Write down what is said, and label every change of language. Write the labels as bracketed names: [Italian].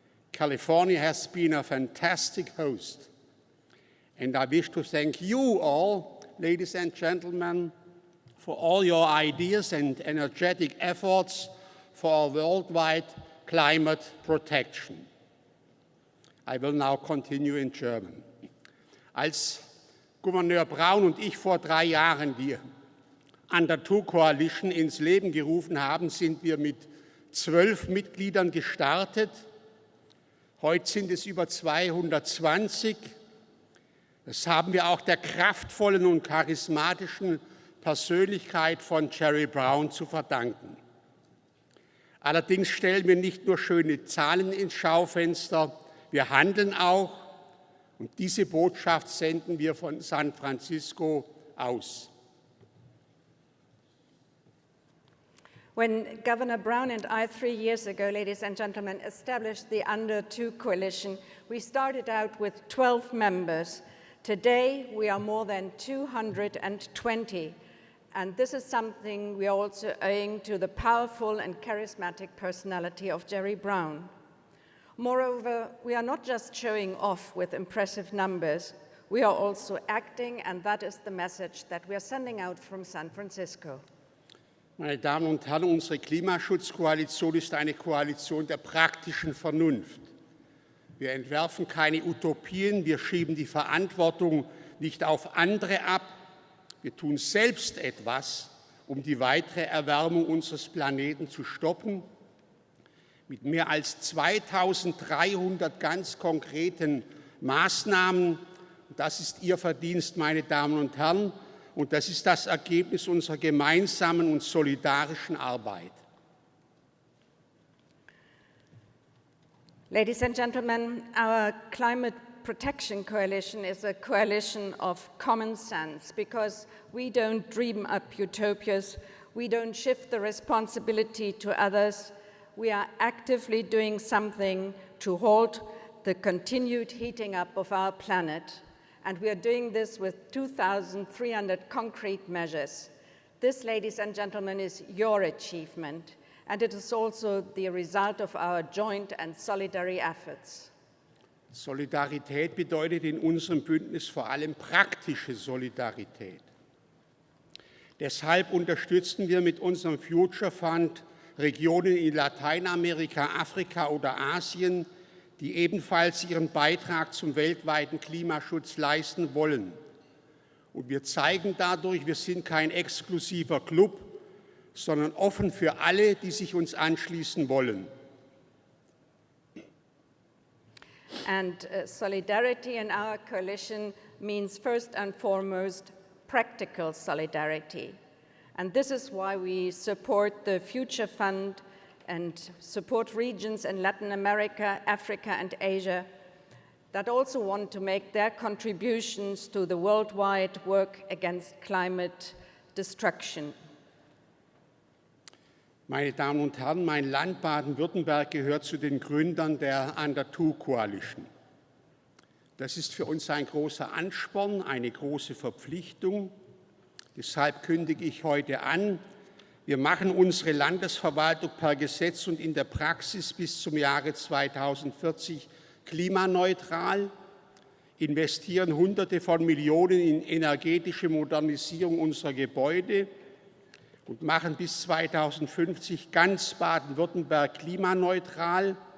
[English] California has been a fantastic host, and I wish to thank you all, ladies and gentlemen, for all your ideas and energetic efforts for our worldwide climate protection. I will now continue in German. [German] Als Gouverneur Brown und ich vor 3 Jahren die Under 2 Coalition ins Leben gerufen haben, sind wir mit 12 Mitgliedern gestartet. Heute sind es über 220 Das haben wir auch der kraftvollen und charismatischen Persönlichkeit von Jerry Brown zu verdanken. Allerdings stellen wir nicht nur schöne Zahlen ins Schaufenster, wir handeln auch und diese Botschaft senden wir von San Francisco aus. [English] When Governor Brown and I 3 years ago, ladies and gentlemen, established the Under 2 Coalition, we started out with 12 members. Today, we are more than 220. And this is something we are also owing to the powerful and charismatic personality of Jerry Brown. Moreover, we are not just showing off with impressive numbers, we are also acting, and that is the message that we are sending out from San Francisco. [German] Meine Damen und Herren, unsere Klimaschutzkoalition ist eine Koalition der praktischen Vernunft. Wir entwerfen keine Utopien, wir schieben die Verantwortung nicht auf andere ab. Wir tun selbst etwas, um die weitere Erwärmung unseres Planeten zu stoppen. Mit mehr als 2300 ganz konkreten Maßnahmen. Das ist Ihr Verdienst, meine Damen und Herren, und das ist das Ergebnis unserer gemeinsamen und solidarischen Arbeit. [English] Ladies and gentlemen, our Climate Protection Coalition is a coalition of common sense because we don't dream up utopias, we don't shift the responsibility to others, we are actively doing something to halt the continued heating up of our planet. And we are doing this with 2,300 concrete measures. This, ladies and gentlemen, is your achievement, and it is also the result of our joint and solidary efforts. [German] Solidarität bedeutet in unserem Bündnis vor allem praktische Solidarität. Deshalb unterstützen wir mit unserem Future Fund Regionen in Lateinamerika, Afrika oder Asien, die ebenfalls ihren Beitrag zum weltweiten Klimaschutz leisten wollen. Und wir zeigen dadurch, wir sind kein exklusiver Club, sondern offen für alle, die sich uns anschließen wollen. [English] And solidarity in our coalition means first and foremost practical solidarity. And this is why we support the Future Fund and support regions in Latin America, Africa, and Asia that also want to make their contributions to the worldwide work against climate destruction. [German] Meine Damen und Herren, mein Land Baden-Württemberg gehört zu den Gründern der Under 2 Coalition. Das ist für uns ein großer Ansporn, eine große Verpflichtung. Deshalb kündige ich heute an, wir machen unsere Landesverwaltung per Gesetz und in der Praxis bis zum Jahre 2040 klimaneutral, investieren Hunderte von Millionen in energetische Modernisierung unserer Gebäude und machen bis 2050 ganz Baden-Württemberg klimaneutral.